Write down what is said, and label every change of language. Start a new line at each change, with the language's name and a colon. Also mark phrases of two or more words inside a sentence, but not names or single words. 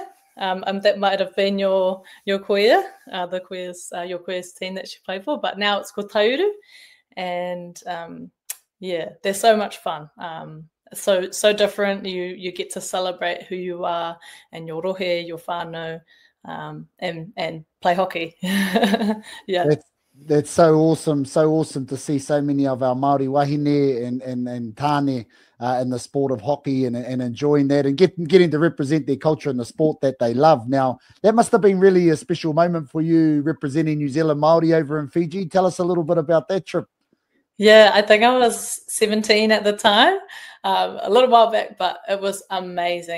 English: That might have been your koea, the koea's your koea's team that she played for, but now it's called Taiuru, and they're so much fun. So different. You get to celebrate who you are and your rohe, your whānau, and play hockey. Yeah. That's so awesome to see so many of our Māori wahine and tāne in the sport of hockey and enjoying that and getting to represent their culture and the sport that they love. Now, that must have been really a special moment for you representing New Zealand Māori over in Fiji. Tell us a little bit about that trip. Yeah, I think I was 17 at the time, a little while back, but it was amazing.